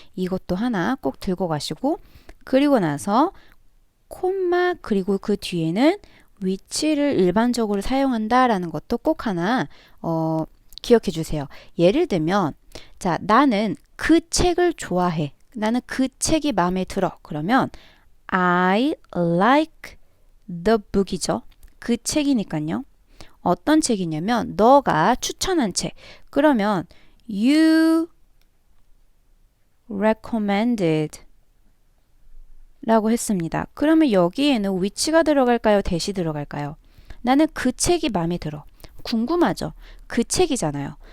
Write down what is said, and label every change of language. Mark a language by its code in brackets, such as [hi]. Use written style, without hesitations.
[ko] 이것도 하나 꼭 들고 가시고 그리고 나서 콤마 그리고 그 뒤에는 which를 일반적으로 사용한다라는 것도 꼭 하나 기억해 주세요. 예를 들면 자, 나는 그 책을 좋아해. 나는 그 책이 마음에 들어. 그러면 [en] I like the book [ko] 이죠. 그 책이니까요. 어떤 책이냐면 너가 추천한 책. 그러면 [en] you recommended [ko] 라고 했습니다. 그러면 여기에는 which가 들어갈까요? that이 들어갈까요? 나는 그 책이 마음에 들어. 궁금하죠? 그 책이잖아요.